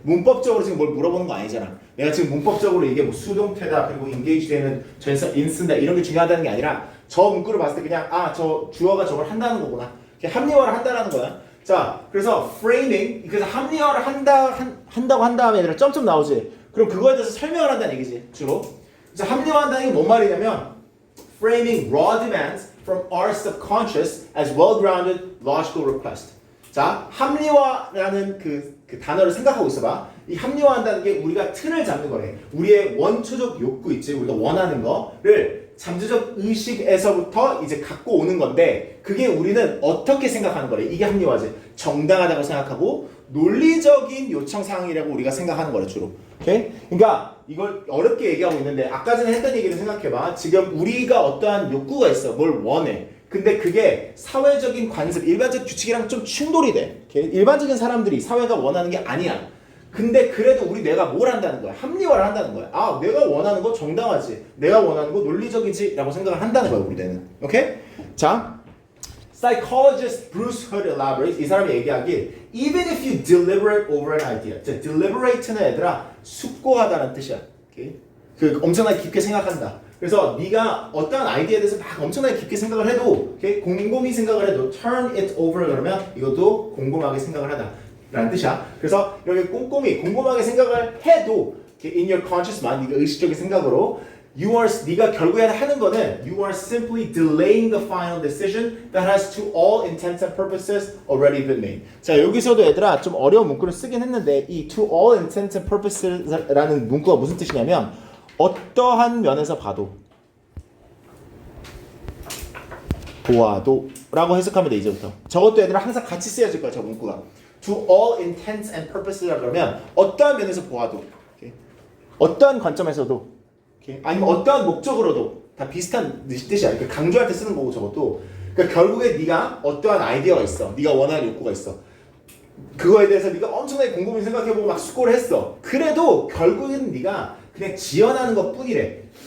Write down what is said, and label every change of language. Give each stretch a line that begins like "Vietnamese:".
Korean: 문법적으로 지금 뭘 물어보는 거 아니잖아. 내가 지금 문법적으로 이게 뭐 수동태다 그리고 engage 되는 전사 in 쓴다 이런 게 중요하다는 게 아니라 저 문구를 봤을 때 그냥 아 저 주어가 저걸 한다는 거구나. 합리화를 한다라는 거야. 자 그래서 framing 그래서 합리화를 한다고 한 다음에 얘들아 점점 나오지. 그럼 그거에 대해서 설명을 한다는 얘기지 주로. 그래서 합리화한다는 게 뭔 말이냐면
English: framing raw demands from our subconscious as well-grounded logical request.
Korean: 자, 합리화라는 그 단어를 생각하고 있어봐. 이 합리화한다는 게 우리가 틀을 잡는 거래. 우리의 원초적 욕구 있지, 우리가 원하는 거를 잠재적 의식에서부터 이제 갖고 오는 건데 그게 우리는 어떻게 생각하는 거래. 이게 합리화지. 정당하다고 생각하고 논리적인 요청 사항이라고 우리가 생각하는 거래 주로. 오케이? 그러니까 이걸 어렵게 얘기하고 있는데 아까 전에 했던 얘기를 생각해봐. 지금 우리가 어떠한 욕구가 있어. 뭘 원해. 근데 그게 사회적인 관습, 일반적 규칙이랑 좀 충돌이 돼. 오케이? 일반적인 사람들이 사회가 원하는 게 아니야. 근데 그래도 우리 뇌가 뭘 한다는 거야? 합리화를 한다는 거야. 아, 내가 원하는 거 정당하지. 내가 원하는 거 논리적이지. 라고 생각을 한다는 거야, 우리 뇌는.
English: 오케이? 자, psychologist Bruce Hood elaborates.
Korean: 이 사람이 얘기하길
English: even if you deliberate over an idea.
Korean: 자, deliberate는 얘들아 숙고하다는 뜻이야. 오케이? 그 엄청나게 깊게 생각한다. 그래서 네가 어떠한 아이디어에 대해서 막 엄청나게 깊게 생각을 해도 오케이? 곰곰이 생각을 해도
English: turn it over
Korean: 그러면 이것도 곰곰하게 생각을 하다 라는 뜻이야. 그래서 이렇게 꼼꼼히 곰곰하게 생각을 해도
English: in your conscious mind
Korean: 네가 의식적인 생각으로 네가 결국에 하는 거는
English: you are simply delaying the final decision that has to all intents and purposes already been made.
Korean: 자 여기서도 얘들아 좀 어려운 문구를 쓰긴 했는데 이 to all intents and purposes라는 문구가 무슨 뜻이냐면 어떠한 면에서 보아도 라고 해석하면 돼 이제부터. 저것도 얘들아 항상 같이 쓰여질 거야 저 문구가.
English: To all intents and purposes라 그러면
Korean: 어떠한 면에서 보아도
English: okay?
Korean: 어떠한 관점에서도 okay? 아니면 어떠한 목적으로도 다 비슷한 뜻이야. 그러니까 강조할 때 쓰는 거고 저것도. 그러니까 결국에 네가 어떠한 아이디어가 있어. 네가 원하는 욕구가 있어. 그거에 대해서 네가 엄청나게 곰곰이 생각해보고 막 숙고를 했어. 그래도 결국에는 네가 그냥 지어나는 것 뿐이래.